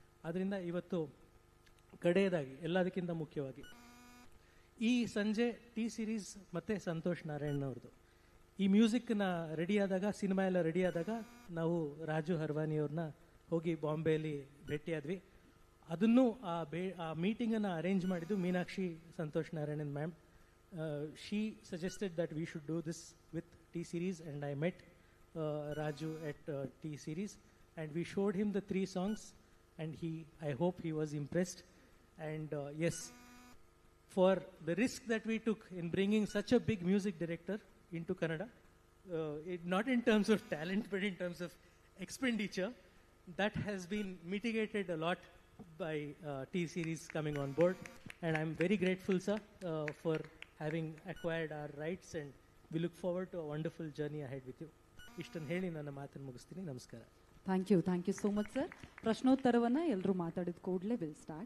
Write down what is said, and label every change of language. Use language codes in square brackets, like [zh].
[kn] ಅದರಿಂದ ಇವತ್ತು ಕಡೆಯದಾಗಿ ಎಲ್ಲದಕ್ಕಿಂತ ಮುಖ್ಯವಾಗಿ ಈ ಸಂಜೆ ಟಿ ಸಿರೀಸ್ ಮತ್ತು ಸಂತೋಷ್ ನಾರಾಯಣ್ ಅವ್ರದ್ದು ಈ ಮ್ಯೂಸಿಕ್ನ ರೆಡಿಯಾದಾಗ, ಸಿನಿಮಾ ಎಲ್ಲ ರೆಡಿಯಾದಾಗ ನಾವು ರಾಜು ಹರ್ವಾನಿಯವ್ರನ್ನ ಹೋಗಿ ಬಾಂಬೆಯಲ್ಲಿ ಭೇಟಿಯಾದ್ವಿ. ಅದನ್ನು ಆ ಮೀಟಿಂಗನ್ನು ಅರೇಂಜ್ ಮಾಡಿದ್ದು Meenakshi Santosh Narayanan ma'am. [en] She suggested that we should do this with T series and I met Raju at T series and we showed him the 3 songs and I hope he was impressed. And yes, for the risk that we took in bringing such a big music director into Kannada, not in terms of talent but in terms of expenditure, that has been mitigated a lot by T series coming on board, and I'm very grateful, sir, for having acquired our rights, and we look forward to a wonderful journey ahead with you. [kn] ಇಷ್ಟನ್ನು ಹೇಳಿ ನನ್ನ ಮಾತನ್ನು ಮುಗಿಸ್ತೀನಿ. ನಮಸ್ಕಾರ. [en] Thank you so much sir. [kn] ಪ್ರಶ್ನೋತ್ತರವನ್ನು ಎಲ್ಲರೂ ಮಾತಾಡಿದ ಕೂಡಲೇ [en] Will start.